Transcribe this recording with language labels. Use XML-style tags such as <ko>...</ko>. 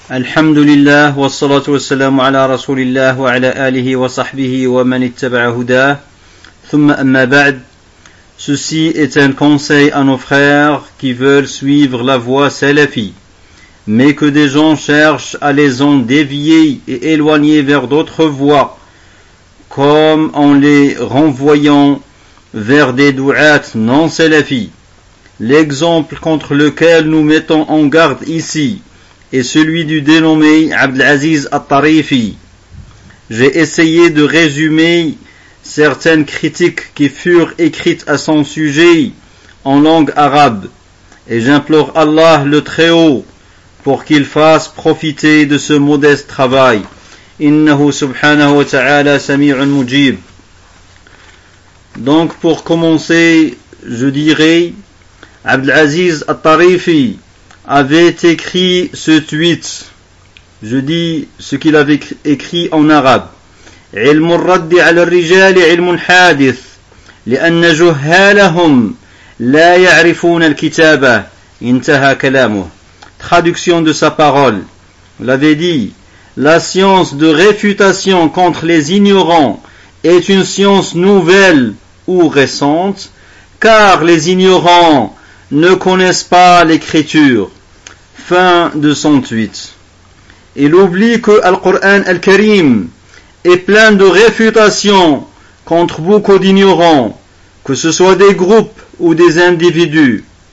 <ar>الحمد لله والصلاة والسلام على رسول الله وعلى آله وصحبه ومن اتبع هداه ثم أما بعد.</ar> <fr>Ceci est un conseil à nos frères qui veulent suivre la voie salafie, mais que des gens cherchent à les en dévier et éloigner vers d'autres voies, comme en les renvoyant vers des douats non salafis. L'exemple contre lequel nous mettons en garde ici est celui du dénommé Abdelaziz At-Tarifi. J'ai essayé de résumer certaines critiques qui furent écrites à son sujet en langue arabe, et j'implore Allah le Très-Haut pour qu'il fasse profiter de ce modeste travail.</fr> <ar>Innahu subhanahu wa ta'ala sami'un mujib.</ar> <fr>Donc pour commencer, je dirais, Abdelaziz At-Tarifi avait écrit ce tweet, je dis ce qu'il avait écrit en arabe.</fr> <ar>علم الرد على الرجال علم حادث لأن جهالهم لا يعرفون الكتابة انتهى كلامه.</ar> <fr>Traduction de sa parole. Il avait dit, la science de réfutation contre les ignorants est une science nouvelle ou récente, car les ignorants ne connaissent pas l'écriture. Fin de son tweet. Il oublie que Al-Qur'an Al-Karim est plein de réfutations contre beaucoup d'ignorants, que ce soit des groupes ou des individus.</fr>